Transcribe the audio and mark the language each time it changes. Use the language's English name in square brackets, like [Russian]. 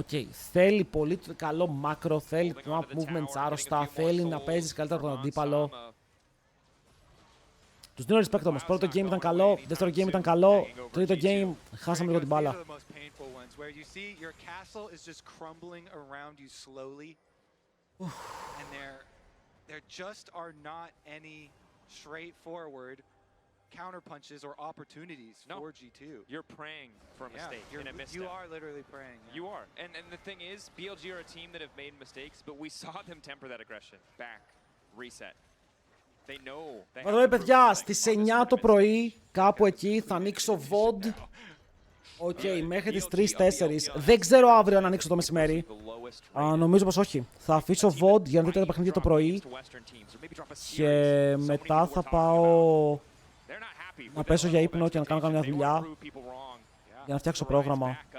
[Greek] Θέλει πολύ καλό μάκρο. Θέλει το movements άρρωστα. Θέλει να παίζεις καλύτερα τον αντίπαλο. Τους δίνω respect όμως. Πρώτο game ήταν καλό. Δεύτερο game ήταν καλό. Τρίτο game χάσαμε λίγο την μπάλα. [English] Where you see your castle is just crumbling around you slowly, and there just are not any straightforward counterpunches or opportunities for G2. You're praying for a mistake and a misstep. You are literally praying. You are, and the thing is, BLG are a team that have made mistakes, but we saw them temper that aggression. Back, reset. They know. [Greek] Εδώ παιδιά, στις 9 το πρωί, κάπου εκεί, θα ανοίξω VOD. Μέχρι τις 3-4. Δεν ξέρω αύριο αν ανοίξω το μεσημέρι. Νομίζω πως όχι. Θα αφήσω VOD για να δείτε τα παιχνίδια το πρωί. Και μετά θα πάω να πέσω για ύπνο και να κάνω καμιά δουλειά. Για να φτιάξω πρόγραμμα.